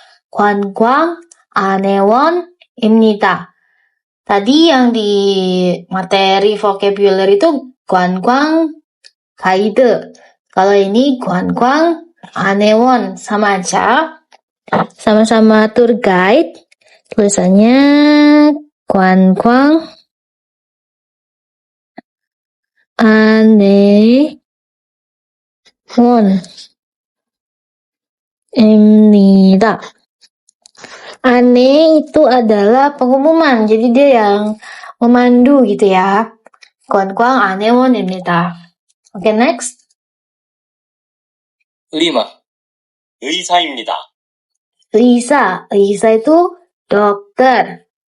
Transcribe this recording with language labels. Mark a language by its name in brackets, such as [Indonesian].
[Korean] 관광안내원입니다. 입니다. [Indonesian] Tadi yang di materi vocabulary itu 관광 guide. Kalau ini 관광 안내원 sama aja. Sama-sama tour guide. Tulisannya [Korean] 관광 안내원입니다. [Indonesian] Ane itu adalah pengumuman, jadi dia yang memandu gitu ya. [Korean] 관광 안내원입니다. Oke, next. 5. 의사입니다. [Indonesian] 의사 itu dokter.